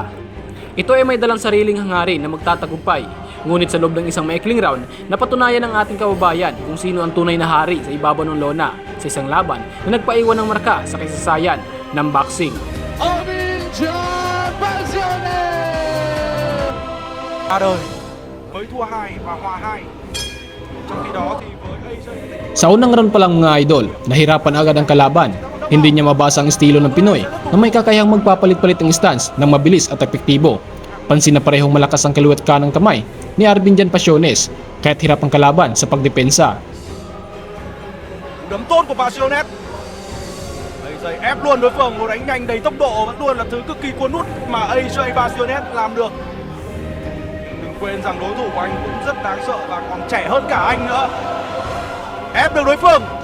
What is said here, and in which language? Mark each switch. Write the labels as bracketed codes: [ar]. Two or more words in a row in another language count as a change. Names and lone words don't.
[tl] Ito ay may dalang sariling hangarin na magtatagumpay. Ngunit sa loob ng isang maikling round, napatunayan ng ating kababayan kung sino ang tunay na hari sa ibabaw ng lona sa isang laban na nagpaiwan ng marka sa kasaysayan ng boxing. Arvinjan Pasiones! [vi] Đời mới thua 2 và hòa 2. Trong khi đó thì với AJ [tl] Sa unang round pa lang mga idol, nahirapan agad ang kalaban. Hindi niya mabasa ang estilo ng Pinoy na may kakayahang magpapalit-palit ng stance ng mabilis at epektibo. Pansin na parehong malakas ang kaliwat kanang kamay ni Arvinjan Pasiones kahit hirap ang kalaban sa pagdepensa. [vi] đấm tốt của Pasiones. AJ ép luôn đối phương, một đánh nhanh đầy tốc độ vẫn luôn là thứ cực kỳ cuốn hút mà AJ Pasiones làm được. Đừng quên rằng đối thủ của anh cũng rất đáng sợ và còn trẻ hơn cả anh nữa. Ép được đối phương.